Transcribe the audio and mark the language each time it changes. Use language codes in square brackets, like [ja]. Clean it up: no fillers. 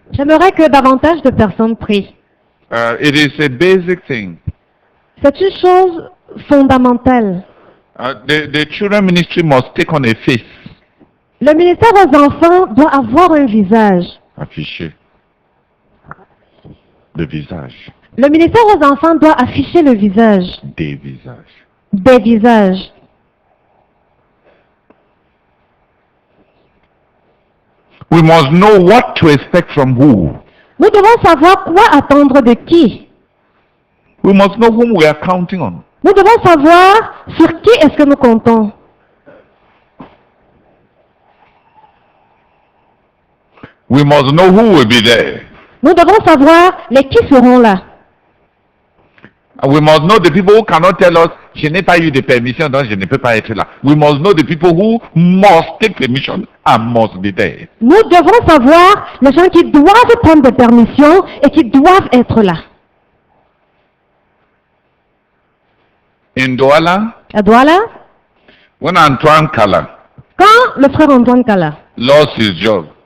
[fr] J'aimerais que davantage de personnes prient. [en] It is a basic thing. [fr] C'est une chose fondamentale. [en] The children ministry must take on a face. [fr] Le ministère aux enfants doit avoir un visage. Afficher. Le visage. Le ministère aux enfants doit afficher le visage. Des visages. Des visages. [en] We must know what to expect from who. [fr] Nous devons savoir quoi attendre de qui. [en] We must know whom we are counting on. [fr] Nous devons savoir sur qui est-ce que nous comptons. [en] We must know who will be there. [fr] Nous devons savoir les qui seront là. [en] And we must know the people who cannot tell us, [fr] je n'ai pas eu de permission, donc je ne peux pas être là. [en] We must know the people who must take permission and must be there. [fr] Nous devons savoir les gens qui doivent prendre des permissions et qui doivent être là. [en] In Douala, [fr] À Douala, [en] when Antoine Kala [fr] quand le frère Antoine Kala [en] lost his job,